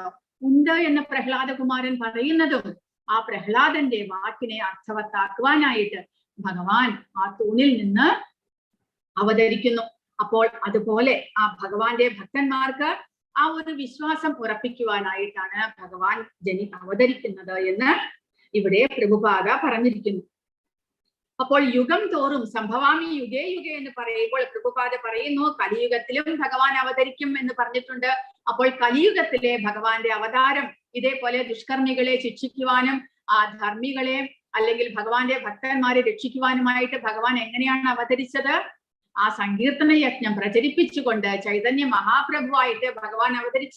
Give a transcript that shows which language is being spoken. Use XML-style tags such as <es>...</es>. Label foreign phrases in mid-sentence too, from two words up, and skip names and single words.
<ml>ഉണ്ട് എന്ന് പ്രഹ്ലാദകുമാരൻ പറയുന്നതും ആ പ്രഹ്ലാദന്റെ വാക്കിനെ അർത്ഥവത്താക്കുവാനായിട്ട് ഭഗവാൻ ആ തൂണിൽ നിന്ന് അവതരിക്കുന്നു. അപ്പോൾ അതുപോലെ ആ ഭഗവാന്റെ ഭക്തന്മാർക്ക് ആ ഒരു വിശ്വാസം ഉറപ്പിക്കുവാനായിട്ടാണ് ഭഗവാൻ അവതരിക്കുന്നത് എന്ന് ഇവിടെ പ്രഭുപാദ പറഞ്ഞിരിക്കുന്നു. അപ്പോൾ യുഗം തോറും</ml> <sa>സംഭവാമി യുഗേ യുഗേ</sa> <ml>എന്ന് പറയുമ്പോൾ പ്രഭുപാദ പറയുന്നു കലിയുഗത്തിലും ഭഗവാൻ അവതരിക്കും എന്ന് പറഞ്ഞിട്ടുണ്ട്. അപ്പോൾ കലിയുഗത്തിലെ ഭഗവാന്റെ അവതാരം ഇതേപോലെ ദുഷ്കർമ്മികളെ ശിക്ഷിക്കുവാനും ആ ധർമ്മികളെ അല്ലെങ്കിൽ ഭഗവാന്റെ ഭക്തന്മാരെ രക്ഷിക്കുവാനുമായിട്ട് ഭഗവാൻ എങ്ങനെയാണ് അവതരിച്ചത്? ആ സങ്കീർത്തന യജ്ഞം പ്രചരിപ്പിച്ചുകൊണ്ട് ചൈതന്യ മഹാപ്രഭുവായിട്ട് ഭഗവാൻ അവതരിച്ചു.</ml>